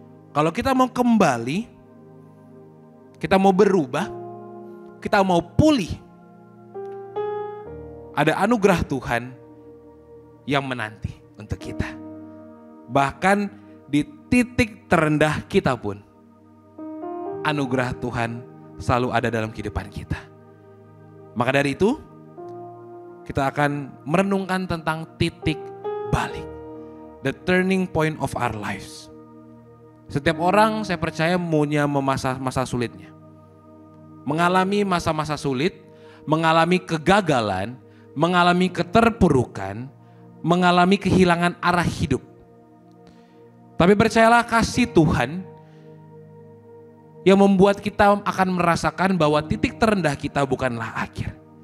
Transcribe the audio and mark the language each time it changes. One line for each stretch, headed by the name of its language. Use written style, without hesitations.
Indonesian: Kalau kita mau kembali, kita mau berubah, kita mau pulih, ada anugerah Tuhan yang menanti untuk kita. Bahkan di titik terendah kita pun, anugerah Tuhan selalu ada dalam kehidupan kita. Maka dari itu, kita akan merenungkan tentang titik balik.
English: The turning point of our lives.
Indonesian: Setiap orang saya percaya punya masa sulitnya. Mengalami masa-masa sulit, mengalami kegagalan, mengalami keterpurukan, mengalami kehilangan arah hidup. Tapi percayalah kasih Tuhan yang membuat kita akan merasakan bahwa titik terendah kita bukanlah akhir.